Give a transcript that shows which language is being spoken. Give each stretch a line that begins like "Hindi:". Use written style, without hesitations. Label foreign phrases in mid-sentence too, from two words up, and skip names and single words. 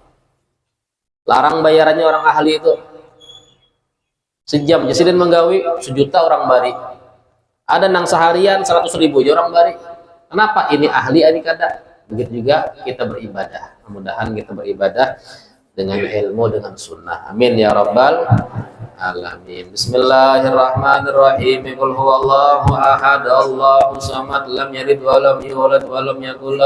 Banjar: Larang bayarannya orang ahli itu. Sejam jasiden menggawi 1.000.000 orang bari. Ada nang seharian 100.000 orang bari. Kenapa? Ini ahli, ini kada. Begitu juga kita beribadah. Mudah-mudahan kita beribadah dengan ilmu, dengan sunnah.
Arabic: آمين يا رب العالمين. بسم الله الرحمن الرحيم قل هو الله أحد الله الصمد لم يلد ولم يولد ولم يك